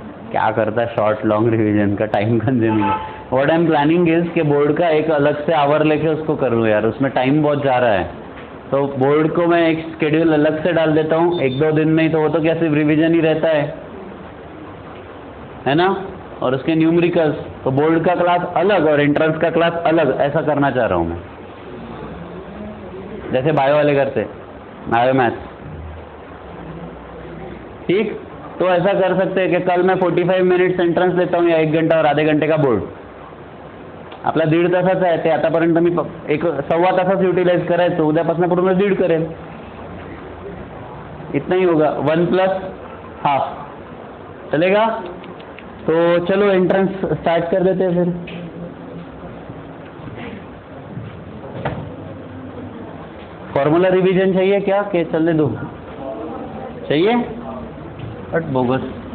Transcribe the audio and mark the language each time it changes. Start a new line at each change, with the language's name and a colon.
Hindi: क्या करता short long revision का, टाइम कंज्यूमिंग है।
English: what I am planning is
Hindi: कि बोर्ड का एक अलग से आवर लेके उसको कर लूँ यार, उसमें टाइम बहुत जा रहा है, तो बोर्ड को मैं एक स्केड्यूल अलग से डाल देता हूँ 1-2 दिन में ही, तो वो तो क्या सिर्फ रिवीजन ही रहता है ना, और उसके न्यूमेरिकल्स, तो बोर्ड का क्लास अलग और एंट्रेंस का क्लास अलग, ऐसा करना चाह रहा हूँ मैं, जैसे बायो वाले करते, बायो मैथ्स। ठीक, तो ऐसा कर सकते हैं कि कल मैं 45 मिनिट्स एंट्रन्स देता हूँ या 1 घंटा और आधे घंटे का बोर्ड।
Marathi: आपला 1.5 तासाचा आहे, ते आतापर्यंत मी 1.25 तासाच युटिलाइज करायचो, उद्यापासून पूर्ण 1.5 करेल,
Hindi: इतना ही होगा, 1 + ½ चलेगा? तो चलो एंट्रेंस स्टार्ट कर देते हैं फिर। फॉर्मूला रिवीजन चाहिए क्या कि चलने दो? चाहिए? But bogus.